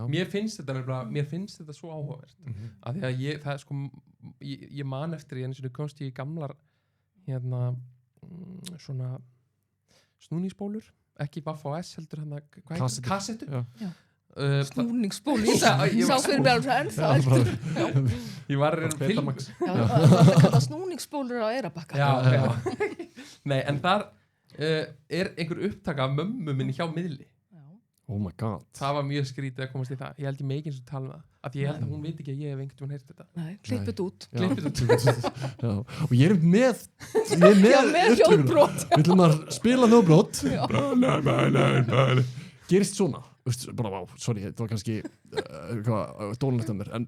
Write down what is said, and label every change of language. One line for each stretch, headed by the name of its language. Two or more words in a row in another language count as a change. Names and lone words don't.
Icelandic: Mér finnst þetta svo áhugavert. Af því að það er sko, ég man eftir eins og komst ég í gamlar hérna svona snúningsbólur, ekki Vaff.S heldur hérna, kassettu. Já. snúningsbóli sá fyrir mér alveg Ég var að reyna það kalla snúningsbólur á Eyrarbakka Já. Nei, en þar er einhver upptaka af mömmu minni hjá miðli.
English: Oh my god.
Icelandic: Það var mjög skrítið að komast í það. Ég held ég megi eins og tala um það. Af því ég held að hún veit ekki að ég hef einhvern veginn heyrt þetta. Nei, klippið út Já. Og ég er með hljóðbrot Við ætlum að spila hljóðbrot Gerist svona bara, sorry, þetta var kannski dónalegt af mér en